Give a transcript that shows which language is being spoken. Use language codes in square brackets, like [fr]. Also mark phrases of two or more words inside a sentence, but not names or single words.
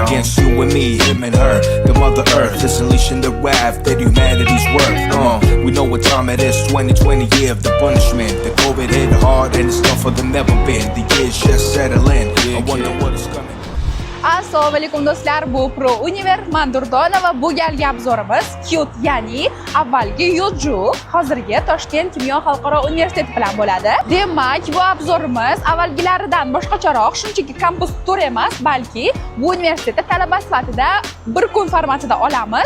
[en] Against you and me, him and her. The mother earth is unleashing the wrath that humanity's worth. We know what time it is, 2020 year of the punishment. The COVID hit hard and it's tougher than ever been. The years just settle in. I wonder what is coming. [uz] Assalomu alaykum do'stlar, bu Pro Univer Mandurdonova. Bu galgi obzorimiz Qt, ya'ni avvalgi Yuju, hozirgi Toshkent kimyo xalqaro universiteti bilan bo'ladi. Demak, bu obzorimiz avvalgilaridan boshqacharoq, shunchaki kampus tur emas, balki bu universitetda talaba sifatida bir kun formatida olamiz.